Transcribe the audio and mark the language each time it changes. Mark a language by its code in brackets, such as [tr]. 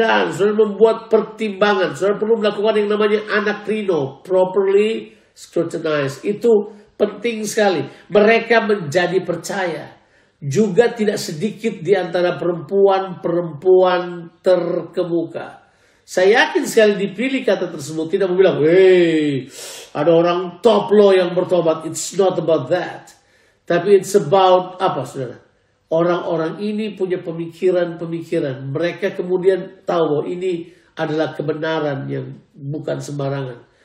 [id] Saudara membuat pertimbangan. Saudara perlu melakukan yang namanya anakrino, [en] properly scrutinize. [id] Itu penting sekali. Mereka menjadi percaya. juga tidak sedikit di antara perempuan-perempuan terkemuka. Saya yakin sekali dipilih kata tersebut tidak mau bilang, "Hey, ada orang top loh yang bertobat." [en] It's not about that. [id] Tapi [en] it's about [id] apa, saudara? Orang-orang ini punya pemikiran-pemikiran. Mereka kemudian tahu bahwa ini adalah kebenaran yang bukan sembarangan.